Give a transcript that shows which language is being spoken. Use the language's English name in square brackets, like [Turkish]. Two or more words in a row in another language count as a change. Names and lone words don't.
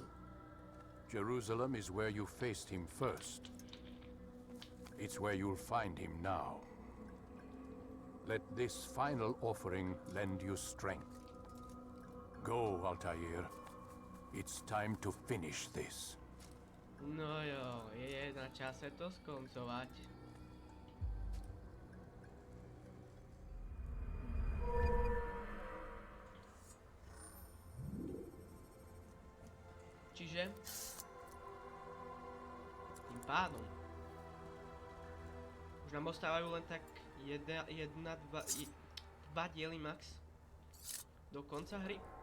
[English] Jerusalem is where you faced him first. It's where you'll find him now. Let this final offering lend you strength. Go, Altair. It's time to finish this. [Slovak] No jo, je na čase to skoncovať. Čiže tým pádom už nám ostávajú len tak dva diely max do konca hry.